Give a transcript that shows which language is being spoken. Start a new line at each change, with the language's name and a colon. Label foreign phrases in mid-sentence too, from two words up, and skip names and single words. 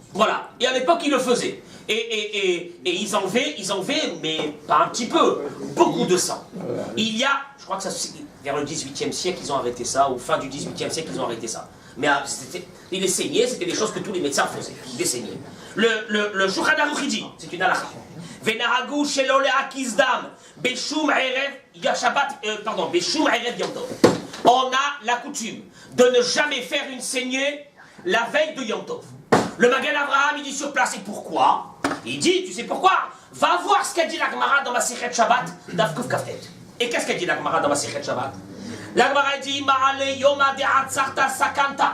French: Voilà, et à l'époque, ils le faisaient. Et ils enlevaient, mais pas un petit peu, beaucoup de sang. Il y a, je crois que ça, vers le 18e siècle, ils ont arrêté ça, ou fin du 18e siècle, ils ont arrêté ça. Mais les saignées, c'était des choses que tous les médecins faisaient, des saignées. Le Shulchan Aruch dit, c'est une halakha.
Hebrew: ונהגו שלא להקיז דם בשום ערב שבת בשום ערב יום טוב.
French: On a la coutume de ne jamais faire une saignée la veille de Yom Tov. Le Magen Avraham, il dit sur place, et pourquoi? Il dit, tu sais pourquoi? Va voir ce qu'a dit la Gemara dans Masechet Shabbat, Daf Kuf Kafet. Et qu'est-ce qu'a dit la Gemara dans Masechet Shabbat? La Gemara dit,
Hebrew: מעלי יומא דעצרתא סכנתא.